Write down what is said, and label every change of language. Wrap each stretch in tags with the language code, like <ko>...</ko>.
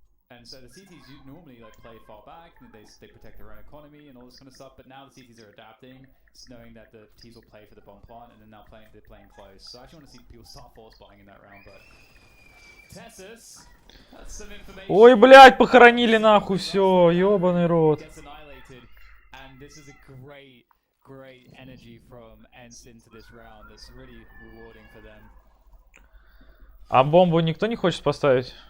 <en>And so the CTs normally play far back, and they protect their own economy and all this kind of stuff. But now the CTs are adapting, knowing that the Ts will play for the bomb plant, and then now they're playing close. So I actually want to see people start force buying in that round. But Tessus, that's some information.</en> <ru>Ой, блядь, похоронили нахуй все, ёбаный рот.</ru> <en>And this is a great energy from ENCE into this round. That's really rewarding for them.</en> <ru>А бомбу никто не хочет поставить?</ru>